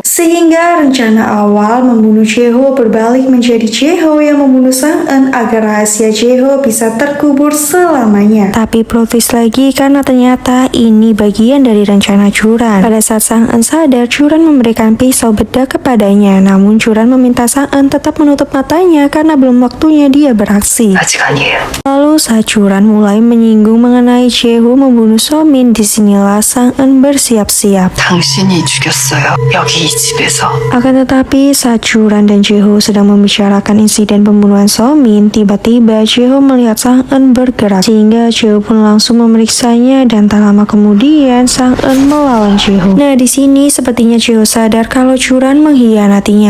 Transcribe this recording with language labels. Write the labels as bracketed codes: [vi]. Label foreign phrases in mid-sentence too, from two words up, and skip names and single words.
[id] Sehingga rencana awal membunuh Cheho berbalik menjadi Cheho yang membunuh Sang En agar rahasia Cheho bisa terkubur selamanya. Tapi [en] plot twist [id] lagi karena ternyata ini bagian dari rencana Juran. Pada saat Sang En sadar, Juran memberikan pisau bedak kepadanya. Namun Juran meminta Sang En tetap menutup matanya karena belum waktunya dia beraksi. [ko] 아직 아니에요. [id] Lalu saat Juran mulai menyinggung mengenai Cheho membunuh Somin, disinilah Sang En bersiap-siap. [ko] 당신이 죽였어요. 여기 이 집에서. [id] Akan tetapi saat Juran dan Cheho sedang membicarakan insiden pembunuhan Somin, tiba-tiba Cheho melihat Sang En bergerak sehingga Cheho pun langsung memeriksanya dan tak lama kemudian Sang En melawan Cheho. Nah di sini sepertinya Cheho sadar kalau Juran mengkhianatinya.